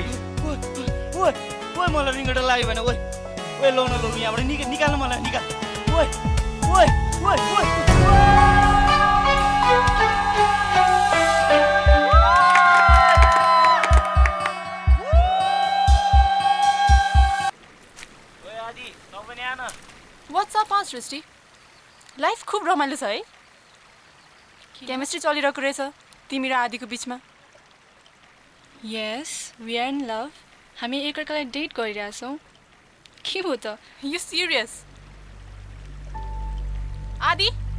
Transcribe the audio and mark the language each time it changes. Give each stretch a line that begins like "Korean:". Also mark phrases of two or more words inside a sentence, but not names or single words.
Nepali: ओइ ओइ मलाई रिङ्गटा लाग्यो भने ओइ ओइ लौ न लौ यहाँबाट निकाल्नु मलाई निकाल ओइ ओइ ओइ ओइ ओइ आदि तँ पनि आन व्हाट्सअप सृष्टि लाइफ खूब रमाइलो छ है केमिस्ट्री चलिरहेको रहेछ तिमी र आदिको बिचमा
English: Yes we are in love
Nepali: हामी एकअर्कालाई डेट गरिरहेछौँ के हो त
English: You serious आदि